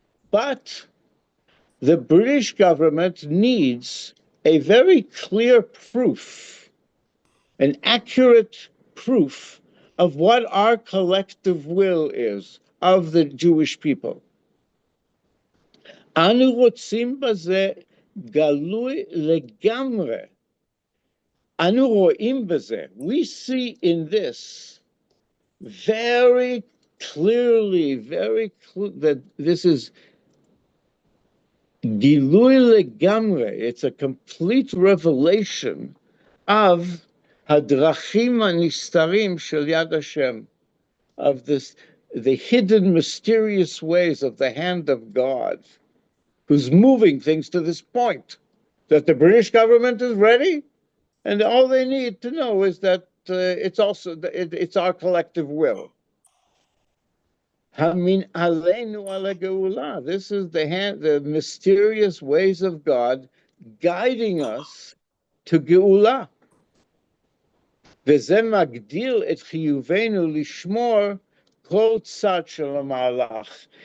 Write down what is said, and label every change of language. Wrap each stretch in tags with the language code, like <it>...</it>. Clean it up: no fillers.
<en>But the British government needs a very clear proof, an accurate proof of what our collective will is of the Jewish people.</en> <he>אנו רוצים בזה גלוי לגמרי. אנו רואים בזה, we see in this very clearly, that this is גילוי לגמרי, it's a complete revelation of הדרכים הנסתרים של יד השם, of this, the hidden mysterious ways of the hand of God, who's moving things to this point, that the British government is ready, and all they need to know is that it's our collective will. Hamin aleinu ala geula. This is the mysterious ways of God guiding us to geula. וזה מגדיל את חיובנו לשמור כל צד של המהלך.</he>